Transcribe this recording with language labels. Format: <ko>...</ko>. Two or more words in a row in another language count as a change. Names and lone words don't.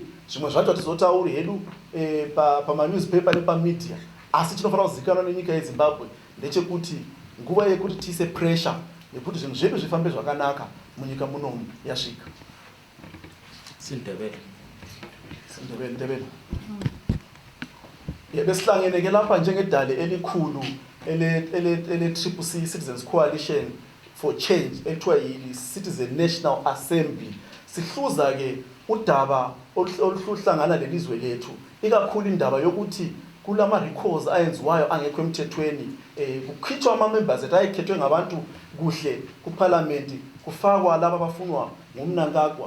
<sn>Zvimwe zvacho hatizotauri hedu pamanewspaper nepamedia, asi chinofanira kuzivikanwa nenyika yeZimbabwe ndechekuti nguva yekuti tiise pressure yekuti zvinhu zvedu zvifambe zvakanaka munyika munomu yasvika.</sn> <nd>Sindebele. Besihlangeneke lapha njengedale elikhulu ele CCC Citizens Coalition for Change ekuthiwa yi-Citizen National Assembly. Sihluza ke udaba oluhlangana lelizwe lethu, ikakhulu indaba yokuthi kulama recalls ayenziwayo angekho emthethweni, kukhitshwa ama-members ethu ayekhethwe ngabantu kuhle kuparliament, kufakwa laba abafunwa ngumnankagwa.</nd>